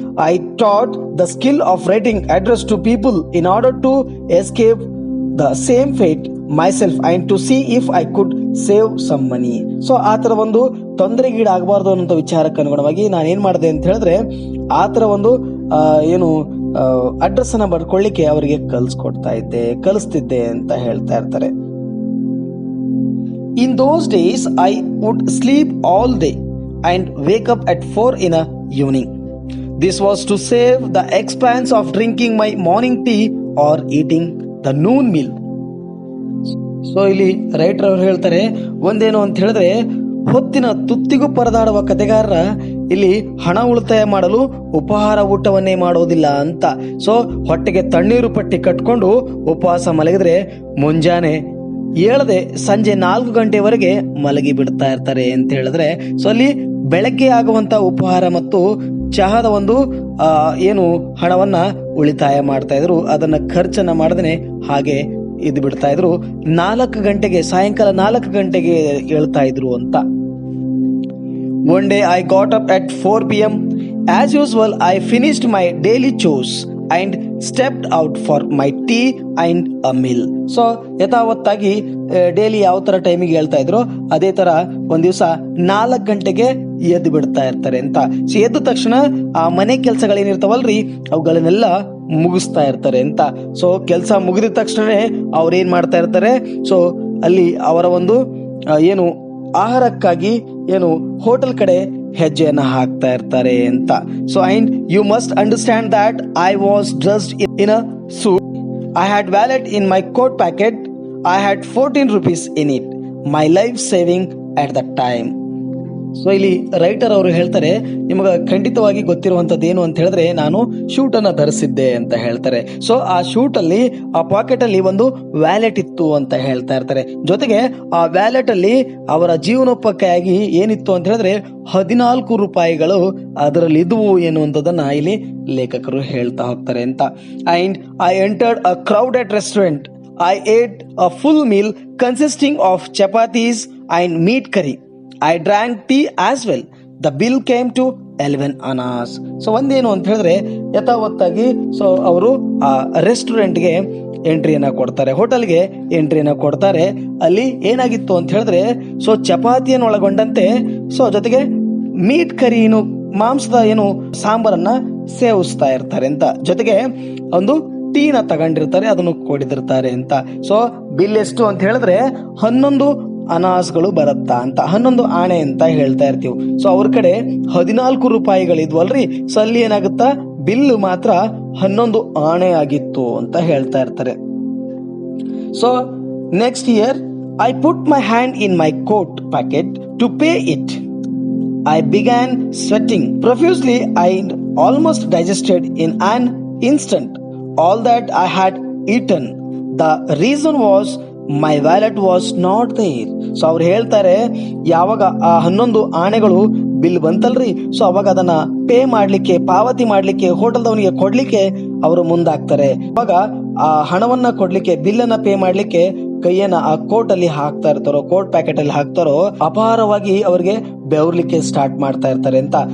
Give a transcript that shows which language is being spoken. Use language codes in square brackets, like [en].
[en] I taught the skill of writing address to people in order to escape the same fate myself and to see if I could save some money. [kn] So ಆ ತರ ಒಂದು ತೊಂದರೆಗೀಡಾಗಬಾರ್ದು ಅನ್ನೋ ವಿಚಾರಕ್ಕೆ ಅನುಗುಣವಾಗಿ ನಾನು ಏನ್ ಮಾಡಿದೆ ಅಂತ ಹೇಳಿದ್ರೆ, ಆ ತರ ಒಂದು ಏನು ಅಡ್ರೆಸ್ ಅನ್ನ ಬರ್ಕೊಳ್ಳಿಕ್ಕೆ ಅವರಿಗೆ ಕಲಿಸ್ತಿದ್ದೆ ಅಂತ ಹೇಳ್ತಾ ಇರ್ತಾರೆ. [en] In those days, I would sleep all day and wake up at 4 in the evening. This was to save the expense of drinking my morning tea or eating the noon meal. [kn] So ಇಲ್ಲಿ writer ಅವರು ಹೇಳ್ತಾರೆ, ಒಂದೇನು ಅಂತ ಹೇಳಿದ್ರೆ, ಹೊತ್ತಿನ ತುತ್ತಿಗೂ ಪರದಾಡುವ ಕತೆಗಾರರ ಇಲ್ಲಿ ಹಣ ಉಳಿತಾಯ ಮಾಡಲು ಉಪಹಾರ ಊಟವನ್ನೇ ಮಾಡೋದಿಲ್ಲ ಅಂತ. ಸೊ ಹೊಟ್ಟೆಗೆ ತಣ್ಣೀರು ಪಟ್ಟಿ ಕಟ್ಕೊಂಡು ಉಪವಾಸ ಮಲಗಿದ್ರೆ ಮುಂಜಾನೆ ಏಳದೆ ಸಂಜೆ 4 ಗಂಟೆವರೆಗೆ ಮಲಗಿ ಬಿಡ್ತಾ ಇರ್ತಾರೆ ಅಂತ ಹೇಳಿದ್ರೆ, ಸೊ ಅಲ್ಲಿ ಬೆಳಗ್ಗೆ ಆಗುವಂತ ಉಪಹಾರ ಮತ್ತು ಚಹಾದ ಒಂದು ಏನು ಹಣವನ್ನ ಉಳಿತಾಯ ಮಾಡ್ತಾ ಇದ್ರು, ಅದನ್ನ ಖರ್ಚನ್ನ ಮಾಡದೇನೆ ಹಾಗೆ ಇದ್ ಬಿಡ್ತಾ ಇದ್ರು. 4 ಗಂಟೆಗೆ, ಸಾಯಂಕಾಲ 4 ಗಂಟೆಗೆ ಹೇಳ್ತಾ ಇದ್ರು ಅಂತ. [en] One day I got up at 4 p.m. As usual, I finished my daily chores and stepped out for my tea and a meal. [kn] So ಯಥಾವತ್ತಾಗಿ ಡೈಲಿ ಯಾವ ತರ ಟೈಮಿಗೆ ಹೇಳ್ತಾ ಇದ್ರು ಅದೇ ತರ ಒಂದ್ ದಿವಸ 4 ಗಂಟೆಗೆ ಎದ್ದು ಬಿಡ್ತಾ ಇರ್ತಾರೆ ಅಂತ. ಸೊ ಎದ್ದ ತಕ್ಷಣ ಆ ಮನೆ ಕೆಲ್ಸಗಳೇನಿರ್ತಾವಲ್ರಿ ಅವುಗಳನ್ನೆಲ್ಲ ಮುಗಿಸ್ತಾ ಇರ್ತಾರೆ ಅಂತ. ಸೊ ಕೆಲಸ ಮುಗಿದ ತಕ್ಷಣನೇ ಅವ್ರ ಏನ್ ಮಾಡ್ತಾ ಇರ್ತಾರೆ, ಸೊ ಅಲ್ಲಿ ಅವರ ಒಂದು ಏನು ಆಹಾರಕ್ಕಾಗಿ ಏನು ಹೋಟೆಲ್ ಕಡೆ ಹೆಜ್ಜೆಯನ್ನು ಹಾಕ್ತಾ ಇರ್ತಾರೆ ಅಂತ. So [en] And you must understand that I was dressed in a suit. I had wallet in my coat pocket. I had 14 rupees in it. My life saving at the time. [kn] So ಇಲ್ಲಿ writer ಅವರು ಹೇಳ್ತಾರೆ, ನಿಮಗೆ ಖಂಡಿತವಾಗಿ ಗೊತ್ತಿರುವಂತದ್ದು ಏನು ಅಂತ ಹೇಳಿದ್ರೆ, ನಾನು shoot ಅನ್ನ ಧರಿಸಿದ್ದೆ ಅಂತ ಹೇಳ್ತಾರೆ. ಸೊ ಆ ಶೂಟ್ ಅಲ್ಲಿ, ಆ ಪಾಕೆಟ್ ಅಲ್ಲಿ ಒಂದು ವ್ಯಾಲೆಟ್ ಇತ್ತು ಅಂತ ಹೇಳ್ತಾ ಇರ್ತಾರೆ. ಜೊತೆಗೆ ಆ ವ್ಯಾಲೆಟ್ ಅಲ್ಲಿ ಅವರ ಜೀವನೋಪಾಯಕ್ಕಾಗಿ ಏನಿತ್ತು ಅಂತ ಹೇಳಿದ್ರೆ 14 ರೂಪಾಯಿಗಳು ಅದರಲ್ಲಿ ಇದ್ವು ಎನ್ನುವಂಥದ್ದನ್ನ ಇಲ್ಲಿ ಲೇಖಕರು ಹೇಳ್ತಾ ಹೋಗ್ತಾರೆ ಅಂತ. [en] And I entered a crowded restaurant. I ate a full meal consisting of chapatis and meat curry. I drank tea as well. The bill came to 11 annas. [kn] So ಒಂದೇನು ಅಂತ ಹೇಳಿದ್ರೆ, ಯಥಾವತ್ತಾಗಿ ಸೊ ಅವರು ಆ ರೆಸ್ಟೋರೆಂಟ್ಗೆ ಎಂಟ್ರಿಯನ್ನ ಕೊಡ್ತಾರೆ, ಹೋಟೆಲ್ಗೆ ಎಂಟ್ರಿಯನ್ನ ಕೊಡ್ತಾರೆ. ಅಲ್ಲಿ ಏನಾಗಿತ್ತು ಅಂತ ಹೇಳಿದ್ರೆ, ಸೊ ಚಪಾತಿಯನ್ನು ಒಳಗೊಂಡಂತೆ, ಸೊ ಜೊತೆಗೆ ಮೀಟ್ ಕರಿನು ಮಾಂಸದ ಏನು ಸಾಂಬಾರನ್ನ ಸೇವಿಸ್ತಾ ಇರ್ತಾರೆ ಅಂತ. ಜೊತೆಗೆ ಒಂದು ಟೀನ ತಗೊಂಡಿರ್ತಾರೆ, ಅದನ್ನು ಕೊಡಿದಿರ್ತಾರೆ ಅಂತ. ಸೊ ಬಿಲ್ ಎಷ್ಟು ಅಂತ ಹೇಳಿದ್ರೆ 11 ಅನಾಸ್ಗಳು ಬರುತ್ತಾ ಅಂತ, 11 ಆಣೆ ಅಂತ ಹೇಳ್ತಾ ಇರ್ತೀವಿ. ಸೊ ಅವ್ರ ಕಡೆ 14 ರೂಪಾಯಿಗಳಿದ್ವಲ್ರಿ, ಸೊ ಅಲ್ಲಿ ಏನಾಗುತ್ತಾ, ಬಿಲ್ ಮಾತ್ರ 11 ಆಣೆ ಆಗಿತ್ತು ಅಂತ ಹೇಳ್ತಾ ಇರ್ತಾರೆ. [en] So next year I put my hand in my coat pocket to pay it. I began sweating profusely and almost digested in an instant all that I had eaten. The reason was my wallet was not there. [kn] So ಅವ್ರು ಹೇಳ್ತಾರೆ, ಯಾವಾಗ ಆ 11 ಆಣೆಗಳು bill ಬಂತಲ್ರಿ, so ಅವಾಗ ಅದನ್ನ pay ಮಾಡ್ಲಿಕ್ಕೆ, ಪಾವತಿ ಮಾಡ್ಲಿಕ್ಕೆ, ಹೋಟೆಲ್ದವನಿಗೆ ಕೊಡ್ಲಿಕ್ಕೆ ಅವರು ಮುಂದಾಗ್ತಾರೆ. ಅವಾಗ ಆ ಹಣವನ್ನ ಕೊಡ್ಲಿಕ್ಕೆ, ಬಿಲ್ಲನ್ನ ಪೇ ಮಾಡ್ಲಿಕ್ಕೆ ಕೈಯನ್ನ ಆ ಕೋಟ್ ಅಲ್ಲಿ ಹಾಕ್ತಾ ಇರ್ತಾರೋ, ಕೋಟ್ ಪ್ಯಾಕೆಟ್ ಅಲ್ಲಿ ಹಾಕ್ತಾರೋ, ಅಪಾರವಾಗಿ ಅವರಿಗೆ ಬೆವರ್ಲಿಕ್ಕೆ ಸ್ಟಾರ್ಟ್ ಮಾಡ್ತಾ ಇರ್ತಾರೆ ಅಂತ.